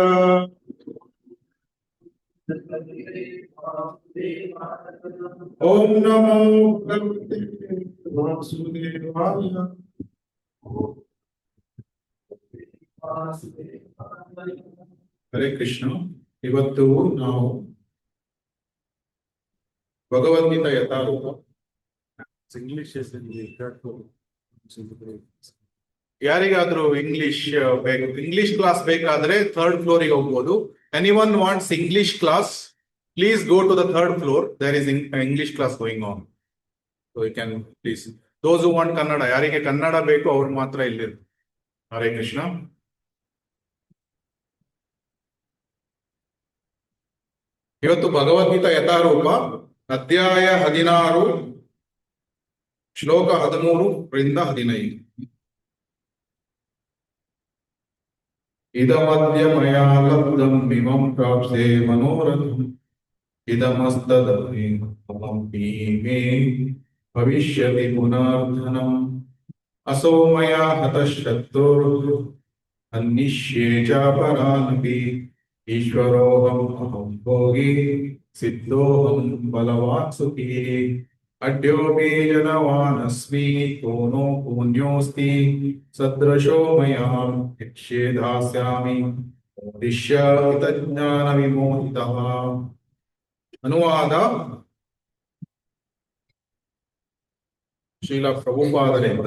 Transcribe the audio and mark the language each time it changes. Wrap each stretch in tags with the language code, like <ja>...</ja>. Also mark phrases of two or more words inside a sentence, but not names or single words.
<sa>ओम नमो भगवते वासुदेवाय हरे कृष्ण</sa> <kn>ಇವತ್ತು ನಾವು ಭಗವದ್ಗೀತಾ ಯಥಾರ್ಥ ಇಂಗ್ಲಿಷ್ ಯಾರಿಗಾದ್ರೂ ಇಂಗ್ಲಿಷ್ ಬೇಕು</kn> <en>English class</en> <kn>ಬೇಕಾದ್ರೆ</kn> <en>third floor</en> <kn>ಹೋಗ್ಬೋದು</kn> <en>anyone wants English class please go to the third floor there is English class going on so you can please those who want</en> <kn>ಕನ್ನಡ ಯಾರಿಗೆ ಕನ್ನಡ ಬೇಕು ಅವ್ರು ಮಾತ್ರ ಇಲ್ಲಿ</kn> <sa>ಹರೇ ಕೃಷ್ಣ</sa> <kn>ಇವತ್ತು ಭಗವದ್ಗೀತಾ ಯಥಾರೂಪ ಅಧ್ಯಾಯ 16 ಶ್ಲೋಕ 13ರಿಂದ 15.</kn> <sa>ಇದಮದ್ಯ ಮಯಾ ಲಬ್ಧಂ ಇಮಂ ಪ್ರಾಪ್ಸೆ ಮನೋರಥಂ ಇದಮಸ್ತದಪಿ ಮೇ ಭವಿಷ್ಯತಿ ಪುನರ್ಧನಂ ಅಸೋ ಮಯಾ ಹತಃ ಶತ್ರುರ್ ಅನ್ನಿಷ್ಯೇ ಚ ಪರಾನಪಿ ಈಶ್ವರೋಹಂ ಅಹಂ ಭೋಗಿ ಸಿದ್ಧೋಹಂ ಬಲವಾನ್ ಸುಖೀ ಅಡ್ಯೋಪಿ ಜನವಾನಸ್ಮಿ ಕೋನೋ ಪುಣ್ಯೋಸ್ತಿ ಸದೃಶೋ ಮಯಾ ಯಕ್ಷೇ ದಾಸ್ಯಾಮಿ ಉದ್ದಿಶ್ಯ ಹಿತಜ್ಞಾನ ವಿಮೋಹಿತಃ.</sa> <kn>ಅನುವಾದ ಶ್ರೀಲ ಪ್ರಭುಪಾದರಿಂದ.</kn>